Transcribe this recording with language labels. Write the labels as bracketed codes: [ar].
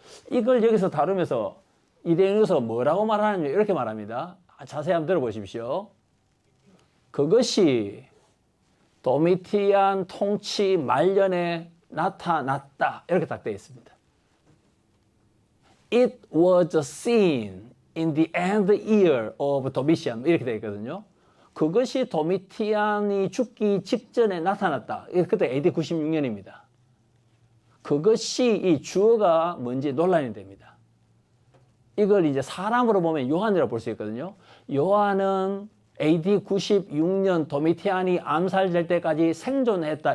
[ko] 이걸 여기서 다루면서 이레니우스가 뭐라고 말하느냐 이렇게 말합니다. 자세히 한번 들어보십시오. 그것이 도미티안 통치 말년에 나타났다. 이렇게 딱 되어 있습니다. [en] It was seen in the end year of Domitian. [ko] 이렇게 되어 있거든요. 그것이 도미티안이 죽기 직전에 나타났다. 그때 AD 96년입니다. 그것이 이 주어가 뭔지 논란이 됩니다. 이걸 이제 사람으로 보면 요한이라고 볼 수 있거든요. 요한은 AD 96년 도미티안이 암살될 때까지 생존했다.